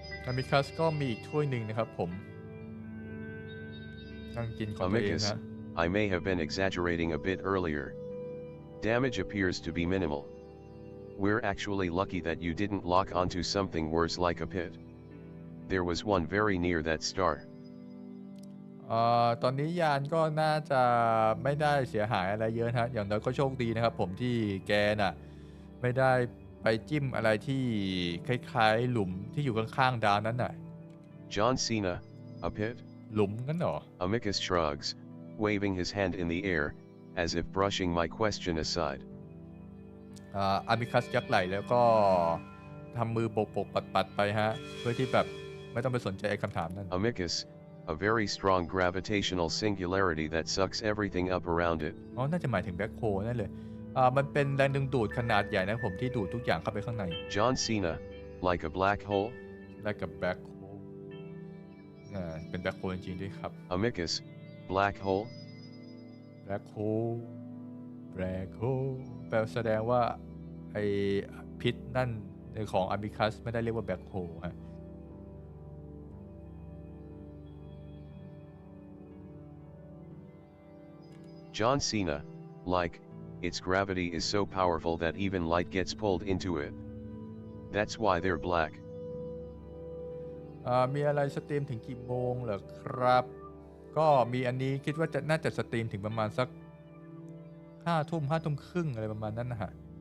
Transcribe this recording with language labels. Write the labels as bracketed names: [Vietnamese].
[Thai] Amicus ก็มีอีกถ้วยหนึ่งนะครับผมนั่งกินของตัวเอง [English] Amicus, [Thai] ฮะ [English] I may have been exaggerating a bit earlier. Damage appears to be minimal. We're actually lucky that you didn't lock onto something worse like a pit. There was one very near that star. [Thai] ตอนนี้ยานก็น่าจะไม่ได้เสียหายอะไรเยอะนะอย่างน้อยก็โชคดีนะครับผมที่แกน่ะไม่ได้ไปจิ้มอะไรที่คล้ายๆหลุมที่อยู่ข้างๆดาวนั้นน่ะ [English] John Cena, a pit? [Thai] หลุมกันเหรอ [English] Amicus shrugs, waving his hand in the air, as if brushing my question aside. [Thai] อามิคัสยักไหลแล้วก็ทำมือโบกๆปัดๆไปฮะเพื่อที่แบบไม่ต้องไปสนใจไอ้คำถามนั้น [English] Amicus, a very strong gravitational singularity that sucks everything up around it. [Thai] น่าจะหมายถึงแบ็คโฮนั่นเลยมันเป็นแรงดึงดูดขนาดใหญ่นะผมที่ดูดทุกอย่างเข้าไปข้างใน [English] John Cena, like a black hole? like a black hole [Thai] เป็นแบ็คโฮจริงๆด้วยครับ [English] Amicus, black hole? [Thai] black hole black hole แปลแสดงว่าไอพิษนั่นของอามิคัสไม่ได้เรียกว่า black hole ฮะ [English] John Cena, like, its gravity is so powerful that even light gets pulled into it. That's why they're black. [Thai] มีอะไรสตรีมถึงกี่โมงเหรอครับก็มีอันนี้คิดว่าน่าจะสตรีมถึงประมาณสัก5 ทุ่มครึ่งอะไรประมาณนั้นนะฮะ